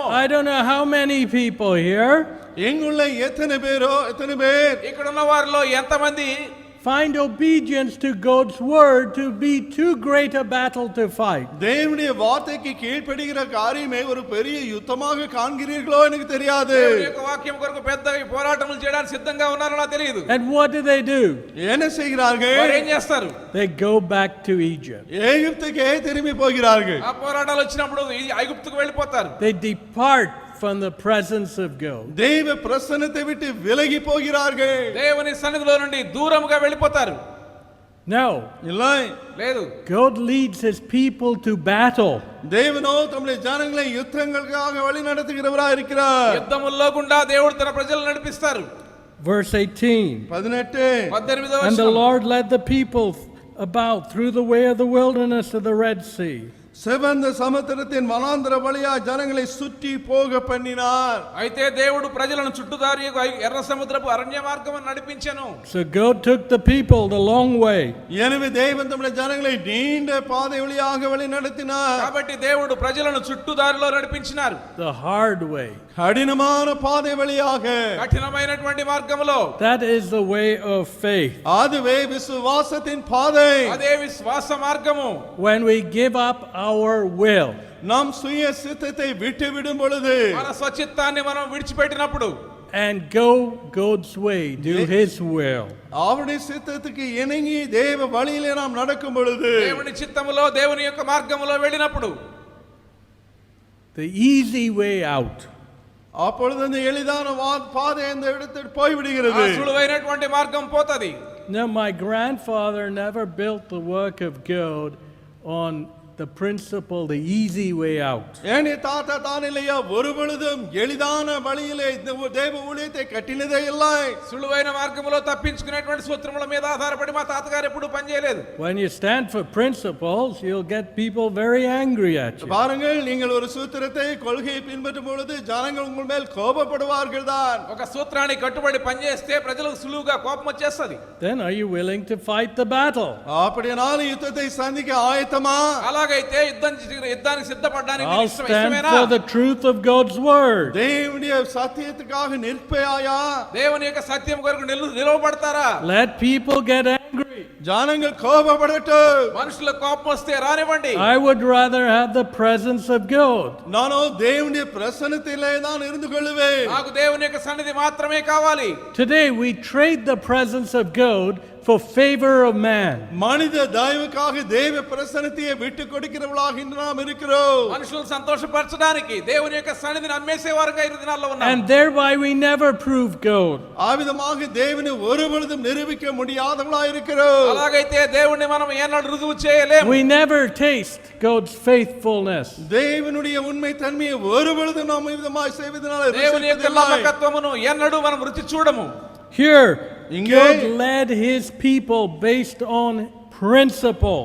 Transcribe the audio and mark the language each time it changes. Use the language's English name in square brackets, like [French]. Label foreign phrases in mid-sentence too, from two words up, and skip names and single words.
[English] I don't know how many people here [Tamil] எங்குள்ள எத்தனை பேர் [Telugu] ఇక్కడ ఉన్న వారిలో ఎంతమంది [English] find obedience to God's word to be too great a battle to fight. [Tamil] தேவனுடைய வார்த்தைக்கு கீழ்ப்படிகிற காரியமே ஒரு பெரிய யுத்தமாக காண்கிறீர்களோ எனக்கு தெரியாது. [Telugu] దేవుని యొక్క వాక్యం కొరకు పెద్ద పోరాటములు చేయడానికి సిద్ధంగా ఉన్నారో నాకు తెలియదు. [English] And what do? [Tamil] என்ன செய்கிறார்கள்? [Telugu] వారు ఏం చేస్తారు? [English] They go back to Egypt. [Tamil] எகிப்துக்கே திரும்பி போகிறார்கள். [Telugu] ఆ పోరాటాలు వచ్చినప్పుడు ఐగుప్తుకు వెళ్ళిపోతారు. [English] They depart from the presence of God. [Tamil] தேவ பிரசன்னத்தை விட்டு விலகி போகிறார்கள். [Telugu] దేవుని సన్నిధిలో నుండి దూరముగా వెళ్ళిపోతారు. [English] No. [Tamil] இல்லை. [Telugu] లేదు. [English] God leads his people to battle. [Tamil] தேவனோ தம்முடைய ஜனங்களை யுத்தங்களுக்காக வழி நடத்துகிறவராய் இருக்கிறார். [Telugu] యుద్ధముల్లో గుండా దేవుడు తన ప్రజలను నడిపిస్తారు. [English] Verse 18. [Telugu] 18వ [English] And the [Telugu] వచనం. [English] Lord led the people about through the way of the wilderness of the Red Sea. [Tamil] செவந்த சமுத்திரத்தின் வனாந்தர வழியா ஜனங்களை சுற்றி போக பண்ணினார். [Telugu] అయితే దేవుడు ప్రజలను చుట్టుదారి ఎర్ర సముద్రపు అరణ్య మార్గమును నడిపించెను. [English] So God took the people the long way. [Tamil] எனவே தேவன் தம்முடைய ஜனங்களை நீண்ட பாதை வழியாக வழி நடத்தினார். [Telugu] కాబట్టి దేవుడు ప్రజలను చుట్టుదారిలో నడిపించినారు. [English] The hard way. [Tamil] கடினமான பாதை வழியாக. [Telugu] కఠినమైనటువంటి మార్గములో. [English] That is the way of faith. [Tamil] அதுவே விசுவாசத்தின் பாதை. [Telugu] అదే విశ్వాస మార్గము. [English] When we give up our will [Tamil] நாம் சுய சித்தத்தை விட்டு விடும் பொழுது [Telugu] మన స్వచిత్తాన్ని మనం విడిచిపెట్టినప్పుడు [English] and go God's way, do his will. [Tamil] அவருடைய சித்தத்துக்கு இணங்கி தேவ வழியிலே நாம் நடக்கும் பொழுது [Telugu] దేవుని చిత్తములో దేవుని యొక్క మార్గములో వెళ్ళినప్పుడు [English] The easy way out. [Tamil] அப்பொழுது அந்த எளிதான பாதை அந்த இடத்தில் போய் [Telugu] ఆ [Tamil] விடுகிறது. [Telugu] సులువైనటువంటి మార్గం పోతది. [English] Now my grandfather never built the work of God on the principle, the easy way out. [Tamil] ஏனே தாத்தா தான் இல்லையா ஒரு பொழுதும் எளிதான வழியிலே இந்த தேவ ஊழியத்தை கட்டினதே இல்லை. [Telugu] సులువైన మార్గములో తప్పించుకునేటువంటి సూత్రముల మీద ఆధారపడి మా తాతగారు ఎప్పుడు పని చేయలేదు. [English] When you stand for principles, you'll get people very angry at you. [Tamil] பாருங்கள், நீங்கள் ஒரு சூத்திரத்தை கொள்கையை பின்பற்றும் பொழுது ஜனங்கள் உங்கள் மேல் கோபப்படுவார்கள் தான். [Telugu] ఒక సూత్రానికి కట్టుబడి పని చేస్తే ప్రజలకు సులువుగా కోపం వచ్చేస్తది. [English] Then are you willing to fight the battle? [Tamil] அப்படியானால் யுத்தத்தை சந்திக்க ஆயத்தமா? [Telugu] అలాగైతే యుద్ధానికి సిద్ధపడడానికి [English] I'll [Telugu] మీకు [English] stand [Telugu] ఇష్టమేనా? [English] for the truth of God's word. [Tamil] தேவனுடைய சத்தியத்துக்காக நிற்பாயா? [Telugu] దేవుని యొక్క సత్యం కొరకు నిలవబడతారా? [English] Let people get angry. [Tamil] ஜனங்கள் கோபப்படட்டும். [Telugu] మనుషులకు కోపం వస్తే రానివ్వండి. [English] I would rather have the presence of God. [Tamil] நானோ தேவனுடைய பிரசன்னத்திலே தான் இருந்து கொள்வேன். [Telugu] నాకు దేవుని యొక్క సన్నిధి మాత్రమే కావాలి. [English] Today we trade the presence of God for favor of man. [Tamil] மனித தயவுக்காக தேவ பிரசன்னத்தை விட்டு கொடுக்கிறவர்களாக நாம் இருக்கிறோம். [Telugu] మనుషులను సంతోషపరచడానికి దేవుని యొక్క సన్నిధిని అమ్మేసే వారుగా ఈ దినాల్లో ఉన్నాం. [English] And thereby we never prove God. [Tamil] ஆவிதமாக தேவனை ஒருபொழுதும் நிரூபிக்க முடியாதவர்களாக இருக்கிறோம். [Telugu] అలాగైతే దేవుణ్ణి మనం ఏనాడు రుజువు చేయలేము. [English] We never taste God's faithfulness. [Tamil] தேவனுடைய உண்மை தன்மையை ஒருபொழுதும் நாம் விதமாய் செய்வதனால [Telugu] దేవుని యొక్క నమ్మకత్వమును ఎన్నడూ మనం రుచి చూడము. [English] Here, [Tamil] Inge- [English] God led his people based on principle.